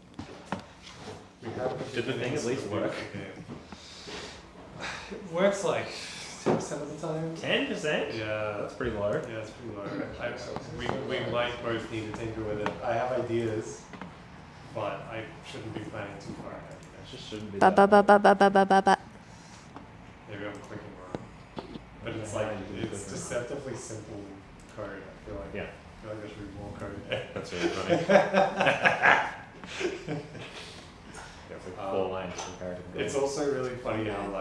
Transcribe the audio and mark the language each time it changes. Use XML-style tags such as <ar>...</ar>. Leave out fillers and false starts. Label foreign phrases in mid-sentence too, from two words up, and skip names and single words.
<en>Did the thing at least work? It works like 10% of the time. 10%? Yeah. That's pretty low. Yeah, it's pretty low. We might both need to tinker with it. I have ideas, but I shouldn't be planning too far ahead. It just shouldn't be Ba ba that. ba ba ba ba ba ba. Maybe I'm clicking wrong. But it's like, it's deceptively simple code. I feel like, Yeah. I feel like there should be more code. That's really funny. That's like 4 lines comparative. It's also really funny how like,</en>